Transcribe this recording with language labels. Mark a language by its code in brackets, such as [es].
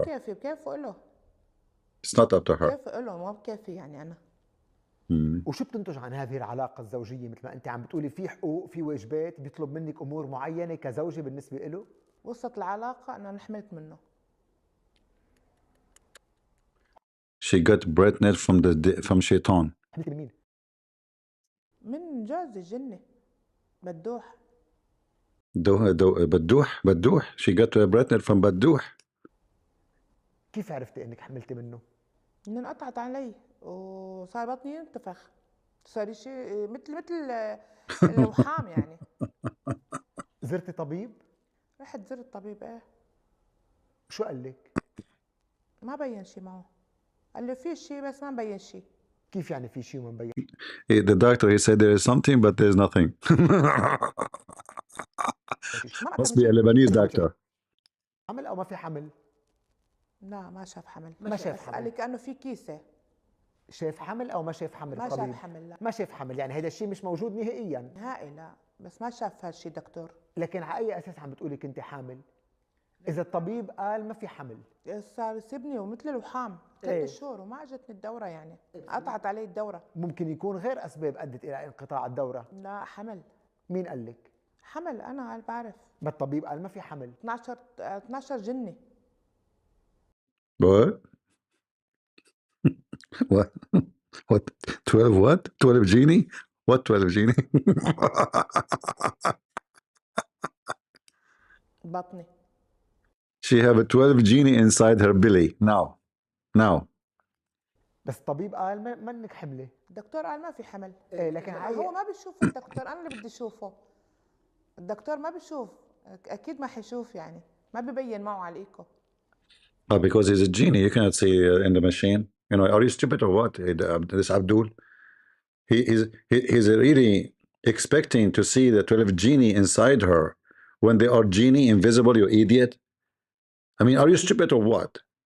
[ar] بكيفي له. [en] It's not up to her. [ar] كيف له، ما بكيفي يعني انا. وشو بتنتج عن هذه العلاقة الزوجية؟ مثل ما انت عم بتقولي في حقوق، في واجبات، بيطلب منك امور معينة كزوجة بالنسبة له. وصلت العلاقة أنا حملت منه. [en] She got pregnant from شيطان. [ar] حملتي من مين؟ من جوزي جني بدوح. بدوح. She got pregnant from بدوح. كيف عرفتي انك حملتي منه؟ إن انقطعت علي وصار بطني ينتفخ، صار شيء مثل الوحام يعني. زرتي طبيب؟ رحت زرت طبيب، ايه. شو قال لك؟ ما بين شيء معه، قال لي في شيء بس ما مبين شيء. كيف يعني في شيء وما مبين؟ [en] The doctor, he said there is something but there's nothing. Must be a Lebanese doctor. [ar] حمل او ما في حمل؟ لا ما شاف حمل. ما شاف حمل. قال لي كأنه في كيسة. شاف حمل او ما شاف حمل؟ ما الطبيب شاف حمل، لا. ما شاف حمل، يعني هذا الشيء مش موجود نهائيا. نهائي لا، بس ما شاف هالشيء دكتور. لكن على اي اساس عم بتقولي كنت حامل؟ اذا الطبيب قال ما في حمل. صار يسيبني ومثل الوحام 3 شهور وما اجتني الدورة، يعني قطعت علي الدورة. ممكن يكون غير اسباب ادت الى انقطاع الدورة. لا حمل. مين قال لك؟ حمل انا بعرف. ما الطبيب قال ما في حمل. 12 جني. [en] What? What? What? 12 what? 12 genie? What 12 genie? [ar] بطني. [en] She have a 12 genie inside her belly. Now. [ar] بس الطبيب قال ما انك حمله. الدكتور قال ما في حمل. ايه لكن هو ما بيشوف الدكتور، انا اللي بدي اشوفه. الدكتور ما بيشوف، اكيد ما حيشوف يعني، ما ببين معه على الايكو. [en] Because he's a genie, you cannot see in the machine. You know, are you stupid or what? This Abdul, he's really expecting to see the 12 genie inside her when they are genie invisible. You idiot! I mean, are you stupid or what?